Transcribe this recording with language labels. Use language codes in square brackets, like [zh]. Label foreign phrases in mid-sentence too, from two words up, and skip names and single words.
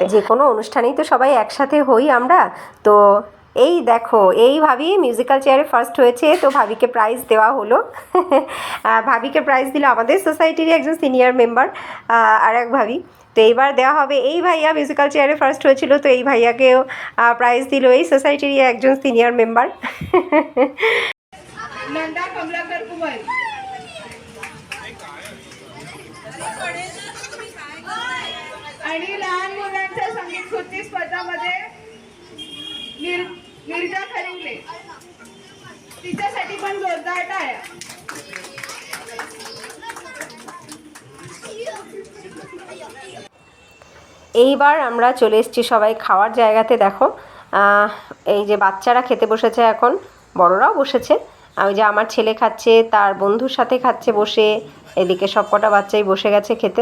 [bn] যে কোনো অনুষ্ঠানেই তো সবাই একসাথে হই আমরা। তো এই দেখো এইভাবেই [en] musical chair-e first [bn] হয়েছে, তো ভাবিকে প্রাইজ দেওয়া হলো। ভাবিকে প্রাইজ দিল আমাদের সোসাইটিরই একজন [en] senior member, [bn] আর এক ভাবি। তো এইবার দেওয়া হবে, এই ভাইয়া [en] musical chair-e first [bn] হয়েছিল, তো এই ভাইয়াকেও প্রাইজ দিল এই সোসাইটিরই একজন [en] senior member. [mr] आणि लहान मुलांच्या संगीत खुर्ची स्पर्धामध्ये निर्जा खरिंगले, तिच्यासाठी पण जोरदार टाळ्या। [bn] এইবার আমরা চলে এসেছি সবাই খাওয়ার জায়গাতে। দেখো এই যে বাচ্চারা খেতে বসেছে, এখন বড়রাও বসেছে। ওই যে আমার ছেলে খাচ্ছে, তার বন্ধুর সাথে খাচ্ছে বসে, এদিকে সব কটা বাচ্চাই বসে গেছে খেতে।